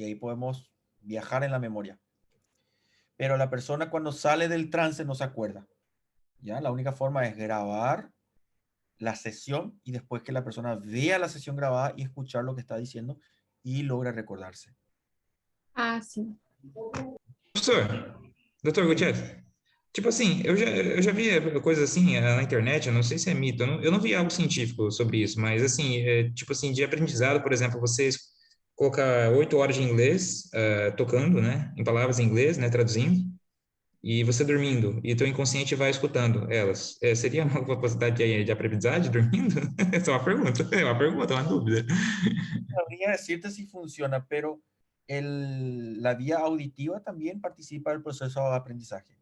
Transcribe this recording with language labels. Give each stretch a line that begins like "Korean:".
Spanish: Y ahí podemos viajar en la memoria. Pero la persona cuando sale del trance no se acuerda, ¿ya? La única forma es grabar la sesión y después que la persona vea la sesión grabada y escuchar lo que está diciendo y logra recordarse.
Portuguese: Ah, sim. Professor, doutor Gutierrez, tipo assim, eu já vi coisas assim na internet, eu não sei se é mito, eu não vi algo científico sobre isso, mas assim, tipo assim, de aprendizado, por exemplo, vocês colocar 8 horas de inglês, tocando, né, em palavras em inglês, né, traduzindo, e você dormindo, e teu inconsciente vai escutando elas. Seria uma possibilidade de aprendizagem dormindo? Essa é uma pergunta, uma dúvida.
Spanish: Sabría decirte si funciona, pero la vía auditiva también participa del proceso de aprendizaje.